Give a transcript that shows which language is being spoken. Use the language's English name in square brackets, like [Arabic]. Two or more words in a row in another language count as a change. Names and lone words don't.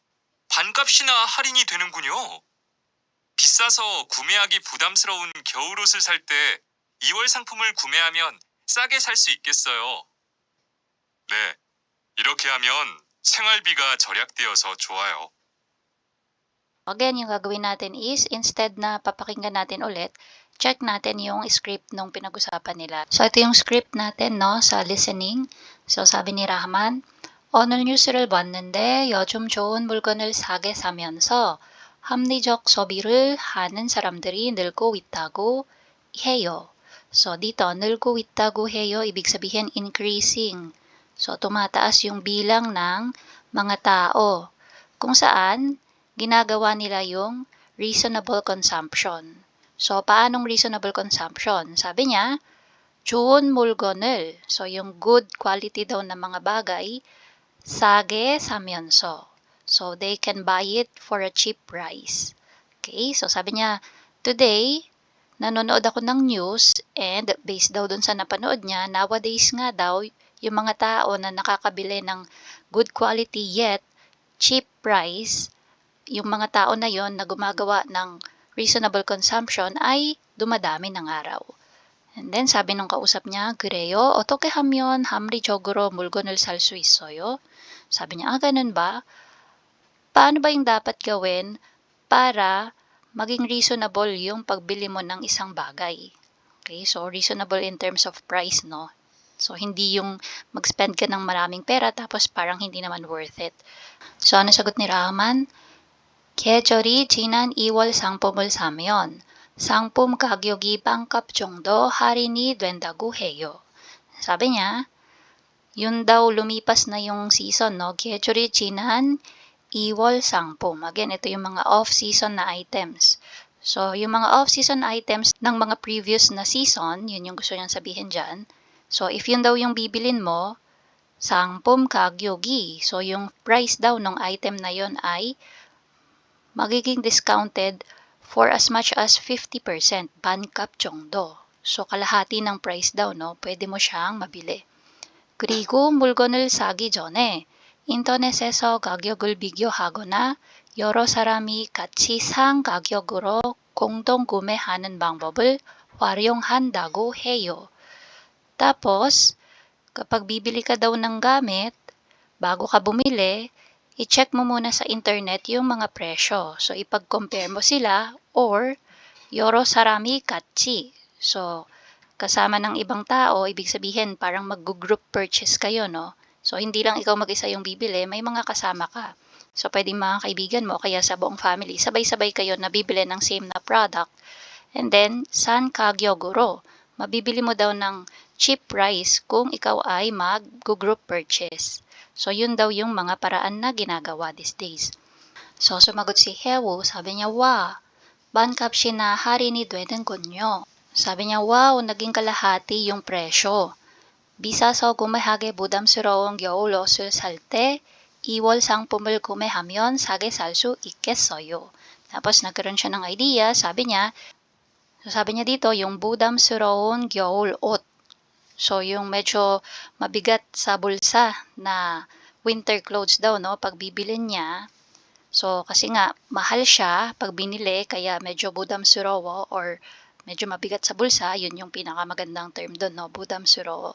[Korean] 반값이나 할인이 되는군요. 비싸서 구매하기 부담스러운 겨울옷을 살 때 2월 상품을 구매하면 싸게 살 수 있겠어요. 네, 이렇게 하면 생활비가 절약되어서 좋아요. [Filipino] Again, yung gagawin natin is, instead na papakinggan natin ulit, check natin yung script nung pinag-usapan nila. So, ito yung script natin, no, sa listening. So, sabi ni Rahman, [Korean] 오늘 뉴스를 봤는데 요즘 좋은 물건을 싸게 사면서 합리적 소비를 하는 사람들이 늘고 있다고 해요. [Filipino] So, dito, [Korean] 늘고 있다고 해요, [Filipino] ibig sabihin increasing. So, tumataas yung bilang ng mga tao. Kung saan, ginagawa nila yung [English] reasonable consumption. [Filipino] So, paanong [English] reasonable consumption? [Filipino] Sabi niya, [Korean] 좋은 물건을, [Filipino] so yung [English] good quality [Filipino] daw na mga bagay, [Korean] 싸게 사면서. [English] So, they can buy it for a cheap price. [Filipino] Okay, so sabi niya, today, nanonood ako ng news and based daw dun sa napanood niya, nowadays nga daw, yung mga tao na nakakabili ng [English] good quality yet cheap price, [Filipino] yung mga tao na yon na gumagawa ng [English] reasonable consumption [Filipino] ay dumadami ng araw. And then sabi nung kausap niya, [Korean] 그래요? 어떻게 하면 합리적으로 물건을 살 수 있어요? [Filipino] Sabi niya, ganun ba? Paano ba yung dapat gawin para maging reasonable yung pagbili mo ng isang bagay? Okay, so [English] reasonable in terms of price, [Filipino] no? So, hindi yung mag-spend ka ng maraming pera tapos parang hindi naman [English] worth it. [Filipino] So, ano sagot ni Rahman? [Korean] 계절이 지난 2월 상품을 사면 상품 가격이 반값 정도 할인이 된다고 해요. [Filipino] Sabi niya, yun daw lumipas na yung season, no? [Korean] 계절이 지난 2월 상품. [Filipino] Again, ito yung mga off-season na items. So, yung mga [English] off-season items [Filipino] ng mga previous na season, yun yung gusto niyang sabihin dyan. So, if yun daw yung bibilin mo, [Korean] 상품 가격이, [Filipino] so yung price daw ng item na yun ay magiging [English] discounted for as much as 50%, [Korean] 반값 정도. [Filipino] So, kalahati ng price daw, no? Pwede mo siyang mabili. [Korean] 그리고 물건을 사기 전에 인터넷에서 가격을 비교하거나 여러 사람이 같이 산 가격으로 공동 구매하는 방법을 활용한다고 해요. [Filipino] Tapos, kapag bibili ka daw ng gamit, bago ka bumili, i-check mo muna sa internet yung mga presyo. So, ipag-compare mo sila or [Korean] 여러 사람이 같이. [Filipino] So, kasama ng ibang tao, ibig sabihin parang mag- [English] group purchase [Filipino] kayo, no? So, hindi lang ikaw mag-isa yung bibili, may mga kasama ka. So, pwedeng mga kaibigan mo, kaya sa buong family, sabay-sabay kayo na bibili ng same na product. And then, [Korean] 산 가격으로, [Filipino] mabibili mo daw ng [English] cheap price [Filipino] kung ikaw ay mag- [English] group purchase. [Filipino] So, yun daw yung mga paraan na ginagawa these days. So, sumagot si Hewo, sabi niya, [Korean] 와, 반값이 나 할인이 되는군요. [Filipino] Sabi niya, wow, naging kalahati yung presyo. [Korean] 비싸서 구매하기 부담스러운 겨울 옷을 살 때 2월 상품을 구매하면 싸게 살 수 있겠어요. [Filipino] Tapos nagkaroon siya ng idea, sabi niya dito yung [Korean] 부담스러운 겨울 옷. [Filipino] So yung medyo mabigat sa bulsa na [English] winter clothes [Filipino] daw, no, pag bibilin niya. So kasi nga mahal siya pag binili kaya medyo 부담스러워 or medyo mabigat sa bulsa, yun yung pinakamagandang term doon, no, 부담스러워.